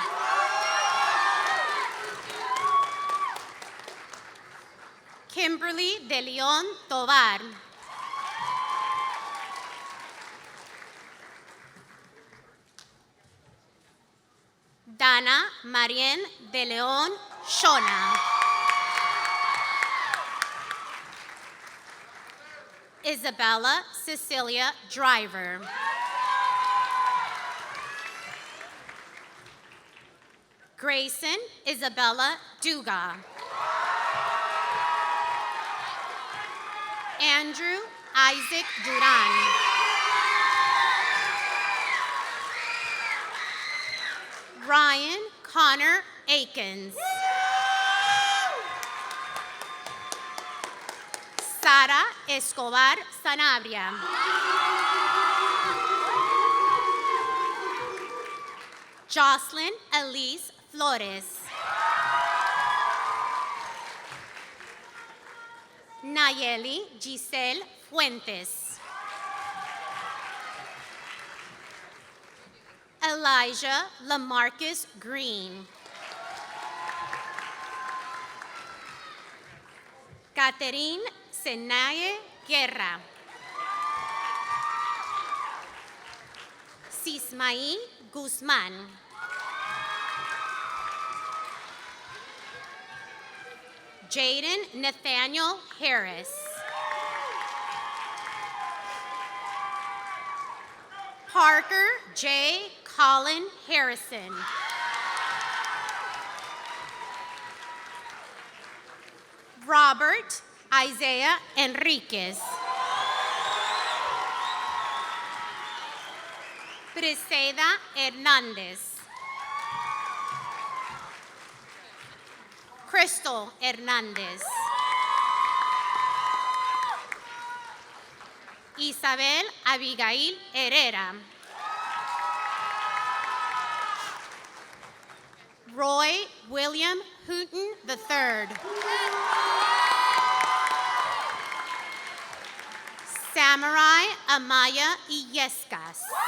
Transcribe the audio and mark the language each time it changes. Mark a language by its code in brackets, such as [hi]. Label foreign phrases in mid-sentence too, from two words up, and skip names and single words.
[en] Kimberly De Leon Tovar. Dana Marién De León Shona. Isabella Cecilia Driver. Grayson Isabella Duga. Andrew Isaac Duran. Ryan Connor Akins. Sara Escobar Sanabria. Jocelyn Elise Flores. Nayeli Giselle Fuentes. Elijah Lamarcus Green. Catherine Senaye Guerra. Sismaí Guzmán. Jaden Nathaniel Harris. Parker J. Colin Harrison. Robert Isaiah Enriquez. Briseda Hernandez. Crystal Hernandez. Isabel Abigail Herrera. Roy William Hooten III. Samurai Amaya Illescas.